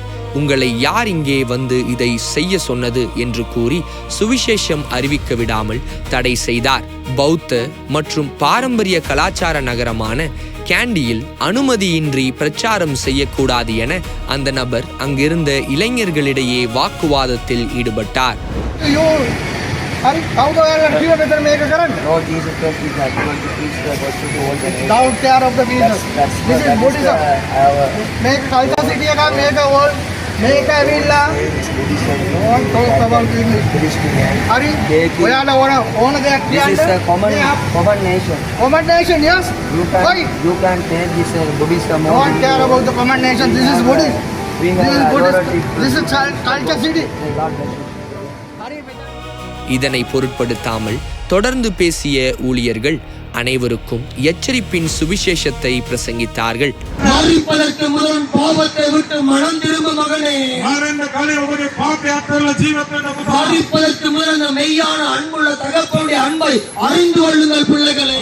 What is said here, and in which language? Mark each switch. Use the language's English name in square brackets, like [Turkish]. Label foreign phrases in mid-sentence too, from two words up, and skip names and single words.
[Tamil] உங்களை யார் இங்கே வந்து இதை செய்ய சொன்னது என்று கூறி சுவிசேஷம் அறிவிக்க விடாமல் தடை செய்தார். பௌத்த மற்றும் பாரம்பரிய கலாச்சார நகரமான கேண்டியில் அனுமதியின்றி பிரச்சாரம் செய்யக்கூடாது என அந்த நபர் அங்கிருந்த இளைஞர்களிடையே வாக்குவாதத்தில் ஈடுபட்டார். [Sinhala] මේක ඇවිල්ලා ඕන් [English] talk about English. [Sinhala] හරි ඔයාලා ඕන දෙයක් කියන්න. [English] This is a common nation. Common nation, yes. You can take this Buddhism. Don't care about the common nation. This is Buddhist. This is culture city. [Tamil] இதனை பொருட்படுத்தாமல் தொடர்ந்து பேசிய ஊழியர்கள் அனைவருக்கும் எச்சரிப்பின் சுவிசேஷத்தை பிரசங்கித்தார்கள். பாவத்தை விட்டு மனம் திரும்ப மகனே, மெய்யான அன்புள்ள தகப்பனுடைய அன்பை அறிந்து கொள்ளுங்கள் பிள்ளைகளே.